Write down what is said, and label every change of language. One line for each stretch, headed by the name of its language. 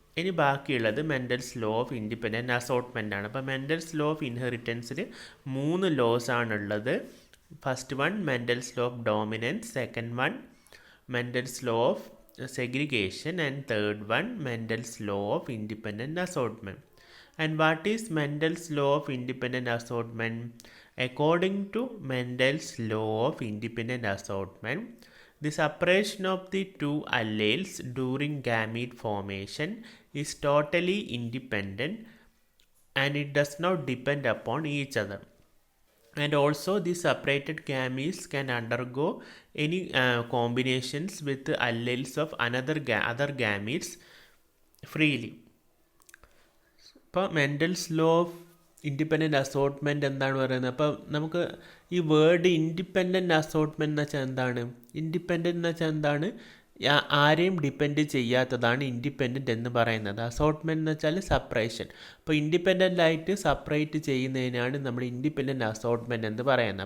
Malayalam: ഇനി ബാക്കിയുള്ളത് മെൻ്റൽസ് law of independent അസോർട്ട്മെൻ്റ് ആണ്. അപ്പോൾ മെൻ്റൽസ് ലോ ഓഫ് ഇൻഹെറിറ്റൻസിൽ 3 ലോസ് ആണുള്ളത്.
English: First one Mendel's law of dominance, second one Mendel's law of segregation, and third one Mendel's law of independent assortment. And what is Mendel's law of independent assortment? According to Mendel's law of independent assortment, the separation of the two alleles during gamete formation is totally independent and it does not depend upon each other. And also the separated gametes can undergo any combinations with the alleles of other gametes freely.
Malayalam: ഇപ്പോൾ മെൻ്റൽസ് law of independent assortment എന്താണ് പറയുന്നത്? അപ്പോൾ നമുക്ക് ഈ word independent assortment എന്ന് വെച്ചാൽ എന്താണ്? Independent എന്ന് വെച്ചാൽ എന്താണ്? ആരെയും ഡിപ്പെൻഡ് ചെയ്യാത്തതാണ് ഇൻഡിപെൻഡൻറ്റ് എന്ന് പറയുന്നത്. അസോർട്ട്മെൻറ്റ് എന്ന് വെച്ചാൽ സെപ്പറേഷൻ. അപ്പോൾ ഇൻഡിപെൻഡൻ്റ് ആയിട്ട് സെപ്പറേറ്റ് ചെയ്യുന്നതിനാണ് നമ്മൾ ഇൻഡിപെൻഡൻറ്റ് അസോർട്ട്മെൻറ്റ് എന്ന് പറയുന്നത്.